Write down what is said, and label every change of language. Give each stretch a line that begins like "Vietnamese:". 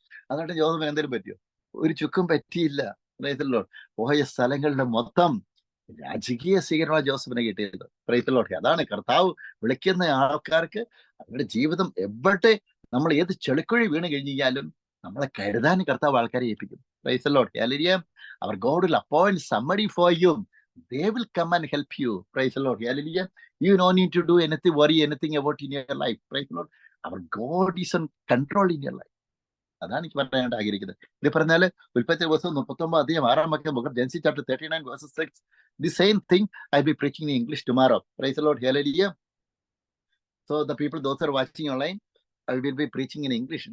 Malayalam: അതുകൊണ്ട് ജോസഫിന് എന്തെങ്കിലും പറ്റിയോ? ഒരു ചുക്കും പറ്റിയില്ല.
English: Praise the Lord.
Malayalam: പോയ സ്ഥലങ്ങളുടെ മൊത്തം രാജകീയ സ്വീകരണമാണ് ജോസഫിനെ കിട്ടിയത്.
English: Praise the Lord.
Malayalam: അതാണ് കർത്താവ് വിളിക്കുന്ന ആൾക്കാർക്ക് അവരുടെ ജീവിതം എവിടെ നമ്മൾ ഏത് ചെളിക്കുഴി വീണ് കഴിഞ്ഞാലും നമ്മളെ കരുതാൻ കർത്താവ് ആൾക്കാരെ ഏൽപ്പിക്കും.
English: Praise the Lord. Hallelujah. Our God will appoint somebody for you. They will come and help you. Praise the Lord. Hallelujah. You don't need to do anything, worry anything about in your life. Praise the Lord. Our God is in control in your life.
Malayalam: അതാണ് എനിക്ക് പറയാനായിട്ട് ആഗ്രഹിക്കുന്നത്. ഇത് പറഞ്ഞാല് ഉൽപ്പത്തി ദിവസം 39
English: Genesis chapter 39 verses 6. The same thing I'll be preaching in English tomorrow. Praise the Lord. Hallelujah. So the people, those who are watching online, I will be preaching in English.